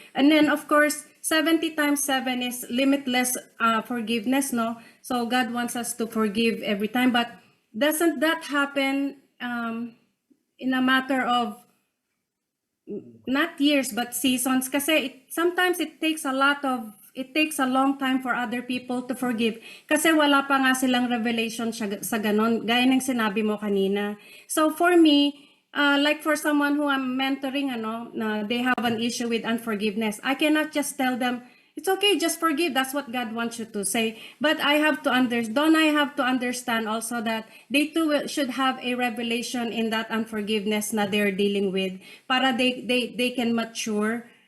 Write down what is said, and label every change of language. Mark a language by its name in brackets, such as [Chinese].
[English] And then, of course, 70 times 7 is limitless forgiveness, no? So God wants us to forgive every time. But doesn't that happen in a matter of not years, but seasons? Kasi sometimes it takes a long time for other people to forgive. [Filipino] Kasi wala pa nga silang revelation sa ganon, gaya ng sinabi mo kanina. [English] So for me, like for someone who I'm mentoring, they have an issue with unforgiveness, I cannot just tell them, it's okay, just forgive. That's what God wants you to say. But I have to understand also that they too should have a revelation in that unforgiveness na they're dealing with, para they can mature.